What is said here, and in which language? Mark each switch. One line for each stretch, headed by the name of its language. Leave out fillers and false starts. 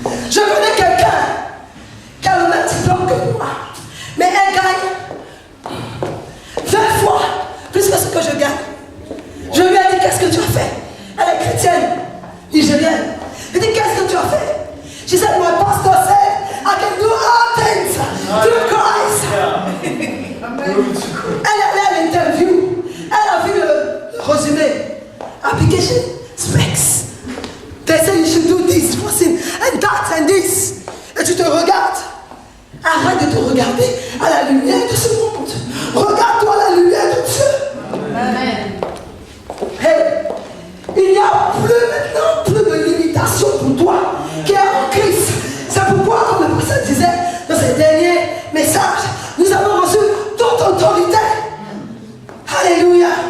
French: Je connais quelqu'un qui a le même diplôme que moi, mais elle gagne 20 fois plus que ce que je gagne. Je lui ai dit, qu'est-ce que tu as fait? Elle est chrétienne, nigérienne. Je lui ai dit, qu'est-ce que tu as fait?
English: She said, my pastor said, I can do all things through Christ.
French: Elle allait à l'interview. Elle a vu le résumé.
English: Application specs. They say you should do this, and that, and this.
French: Et tu te regardes. Arrête de te regarder à la lumière de ce monde. Regarde-toi à la lumière de Dieu. Amen. Hey, il n'y a plus de limitation pour toi qui est en Christ. C'est pourquoi, comme le pasteur disait dans ses derniers messages, nous avons reçu toute autorité. Alléluia.